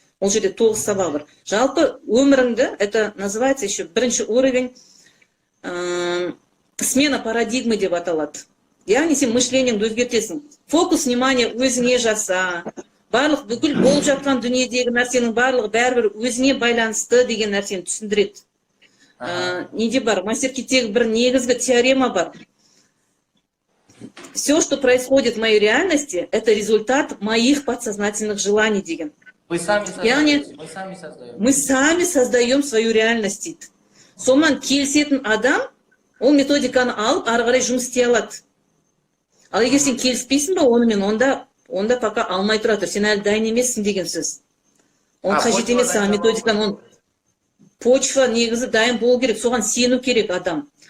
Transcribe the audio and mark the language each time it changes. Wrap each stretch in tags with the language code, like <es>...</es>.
<kk>Ол жерде 9 сабақ бар. Жалпы өміріңді,</kk> <ru>это называется еще</ru> <kk>бірінші</kk> <ru>уровень смена парадигмы</ru> <kk>деп аталады. Яғни сен мышлениеңді өзгертесің.</kk> <ru>Фокус внимания</ru> <kk>өзіңе жаса. Барлық бүкіл болып жатқан дүниедегі нәрсенің барлығы бәрібір өзіңе байланысты деген нәрсені түсіндіреді. Неде бар? Мастер-киттегі бір негізгі теорема бар.</kk> <ru>Все, что происходит в моей реальности, это результат моих подсознательных желаний</ru> <kk>деген.</kk> <ru>Мы сами создаем. Мы сами создаем свою реальность</ru> <kk>дейді. Сонан келісетін адам, ол методиканы алып, ары қарай жұмыс істей алады. Ал егер сен келіспейсің бе онымен, онда пока алмай тұра тұр. Сен әлі дайын емессің деген сөз. Он қажет емес саған методиканы, почва негізі дайын болу керек, соған сену керек адам.</kk>